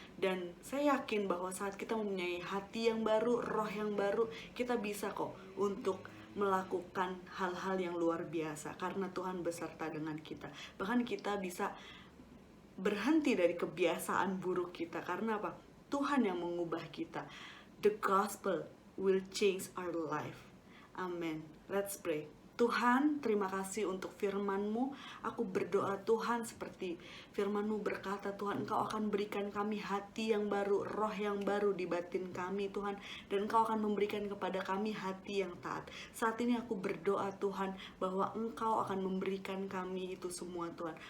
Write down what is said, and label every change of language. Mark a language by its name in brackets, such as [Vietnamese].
[Indonesian] Dan saya yakin bahwa saat kita mempunyai hati yang baru, roh yang baru, kita bisa kok untuk melakukan hal-hal yang luar biasa, karena Tuhan beserta dengan kita. Bahkan kita bisa berhenti dari kebiasaan buruk kita. Karena apa? Tuhan yang mengubah kita. [English] The gospel will change our life. Amen. Let's pray. [Indonesian] Tuhan, terima kasih untuk firman-Mu. Aku berdoa Tuhan, seperti firman-Mu berkata, Tuhan, Engkau akan berikan kami hati yang baru, roh yang baru di batin kami, Tuhan. Dan Engkau akan memberikan kepada kami hati yang taat. Saat ini aku berdoa Tuhan, bahwa Engkau akan memberikan kami itu semua, Tuhan.